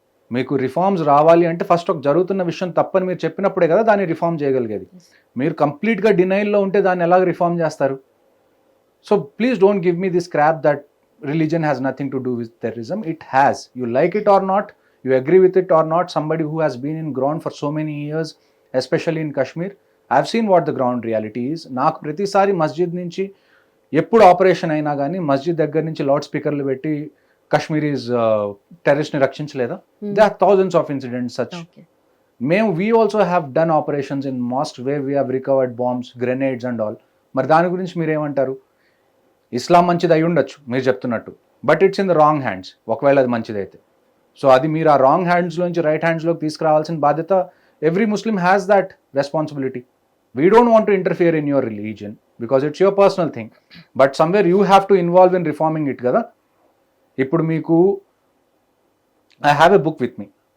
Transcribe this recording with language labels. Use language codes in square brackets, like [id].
[te] మీకు రిఫార్మ్స్ రావాలి అంటే ఫస్ట్ ఒక జరుగుతున్న విషయం తప్పని మీరు చెప్పినప్పుడే కదా దాన్ని రిఫార్మ్ చేయగలిగేది. మీరు కంప్లీట్గా డినైల్లో ఉంటే దాన్ని ఎలాగ రిఫార్మ్ చేస్తారు? [en] So please don't give me this crap that religion has nothing to do with terrorism. It has. You like it or not, you agree with it or not, somebody who has been in ground for so many years, especially in Kashmir, I've seen what the ground reality is. [te] నాకు ప్రతిసారి మస్జిద్ నుంచి ఎప్పుడు operation అయినా కానీ మస్జిద్ దగ్గర నుంచి loud స్పీకర్లు పెట్టి Kashmiris టెర్రరిస్ట్ని రక్షించలేదా? [en] There are thousands of incidents such. We also have done operations in mosques where we have recovered bombs, grenades and all. [te] మరి దాని గురించి మీరేమంటారు? ఇస్లాం మంచిది అయి ఉండొచ్చు మీరు చెప్తున్నట్టు, [en] But it's in the wrong hands. [te] ఒకవేళ అది మంచిదైతే, సో అది మీరు ఆ రాంగ్ హ్యాండ్స్లోంచి రైట్ హ్యాండ్స్లోకి తీసుకురావాల్సిన బాధ్యత [en] Every Muslim has that responsibility. We don't want to interfere in your religion because it's your personal thing, but somewhere you have to involve in reforming it కదా. [te] ఇప్పుడు మీకు [en] I have a book with me,